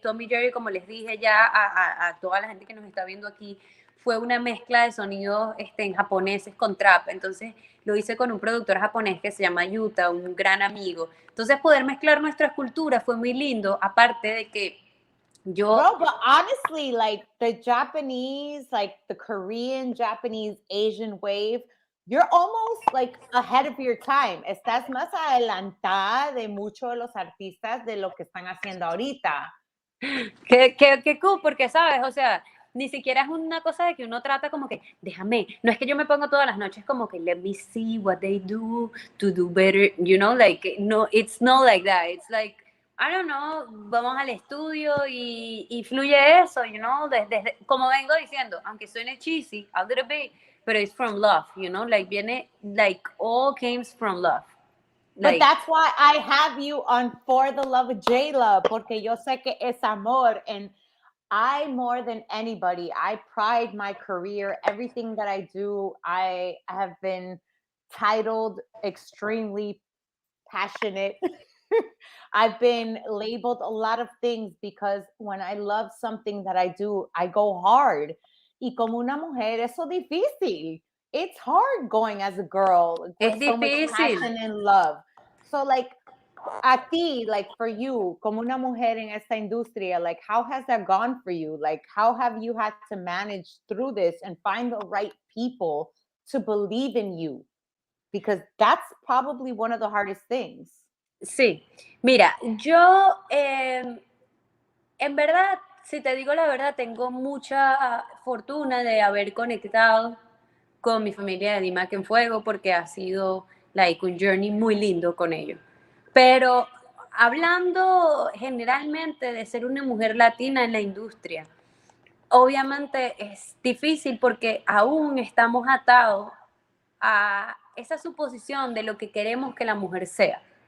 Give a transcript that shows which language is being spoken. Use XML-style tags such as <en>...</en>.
<es>Tommy Jerry, como les dije ya a toda la gente que nos está viendo aquí, fue una mezcla de sonidos en japoneses con trap. Entonces lo hice con un productor japonés que se llama Yuta, un gran amigo. Entonces poder mezclar nuestras culturas fue muy lindo, aparte de que</es> <en>Bro, but honestly, like the Japanese, like the Korean, Japanese, Asian wave, you're almost like ahead of your time.</en> <es>Estás más adelantada de muchos de los artistas de lo que están haciendo ahorita. Qué cool, porque sabes, o sea, ni siquiera es una cosa de que uno trata como que, déjame, no es que yo me pongo todas las noches como que,</es> <en>let me see what they do to do better,</en> <es>you know, like, no,</es> <en>it's not like that,</en> <es>it's like,</es> <en>I don't know,</en> <es>vamos al estudio y fluye eso, you know, desde, como vengo diciendo, aunque suene cheesy,</es> <en>a little bit,</en> <es>pero</es> <en>it's from love,</en> <es>you know, like viene,</es> <en>like all comes from love. But that's why I have you on For the Love of JAYLAH,</en> <es>porque yo sé que es amor,</es> <en>and I, more than anybody, I pride my career, everything that I do, I have been titled extremely passionate. I've been labeled a lot of things because when I love something that I do, I go hard.</en> <es>Y como una mujer, eso difícil.</es> <en>It's hard going as a girl with so much passion and love. So like,</en> <es>a ti,</es> <en>like for you,</en> <es>como una mujer en esta industria,</es> <en>like how has that gone for you? Like how have you had to manage through this and find the right people to believe in you? Because that's probably one of the hardest things.</en> <es>Sí, mira, yo en verdad, si te digo la verdad, tengo mucha fortuna de haber conectado con mi familia de Dimac en Fuego porque ha sido like un journey muy lindo con ellos. Pero hablando generalmente de ser una mujer latina en la industria, obviamente es difícil porque aún estamos atados a esa suposición de lo que queremos que la mujer sea.</es>